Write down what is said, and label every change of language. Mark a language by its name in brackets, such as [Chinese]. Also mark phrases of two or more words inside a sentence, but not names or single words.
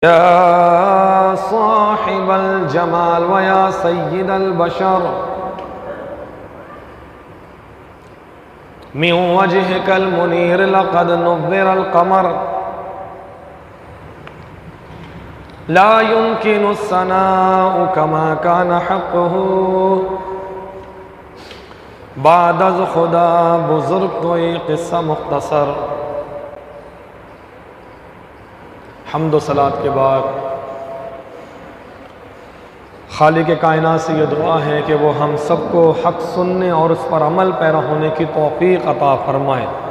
[Arabic] يا صاحب الجمال و يا سيد البشر من وجهك المنير لقد نور القمر لا يمكن الثناء كما كان حقه [Persian] بعد از خدا بزرگ کوئی قصه مختصر. [Urdu] حمد و صلوٰۃ کے بعد خالق کائنات سے یہ دعا ہے کہ وہ ہم سب کو حق سننے اور اس پر عمل پیرا ہونے کی توفیق عطا فرمائے.